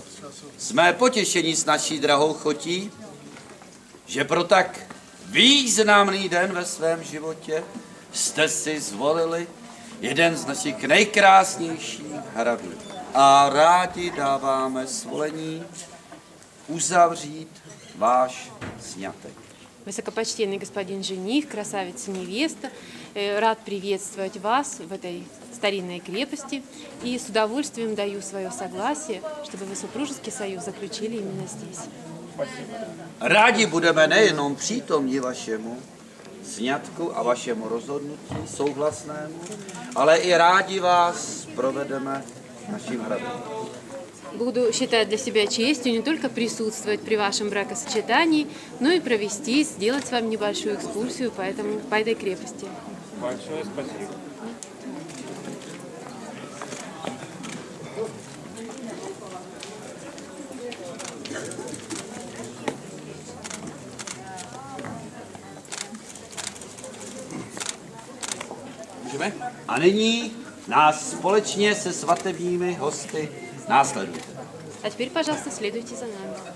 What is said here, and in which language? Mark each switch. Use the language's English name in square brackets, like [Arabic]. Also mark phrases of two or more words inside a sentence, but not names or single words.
[Czech] Jsme potěšení s naší drahou chotí, že pro tak významný den ve svém životě jste si zvolili jeden z našich nejkrásnějších hradů. A rádi dáváme svolení uzavřít váš sňatek. [Russian] Высокопочтенный господин жених, красавица невеста, рад приветствовать вас в этой старинной крепости и с удовольствием даю свое согласие, чтобы вы супружеский союз заключили именно здесь. [Czech] Rádi budeme nejenom přítomni vašemu sňatku a vašemu rozhodnutí souhlasnému, ale i rádi vás provedeme naším hradem. [Russian] Буду считать для себя честью не только присутствовать при вашем бракосочетании, но и провести, сделать с вами небольшую экскурсию по этой крепости. Большое спасибо. [Czech] Můžeme? A nyní nás společně se svatebními hosty následujte. [Russian] А теперь, пожалуйста, следуйте за нами.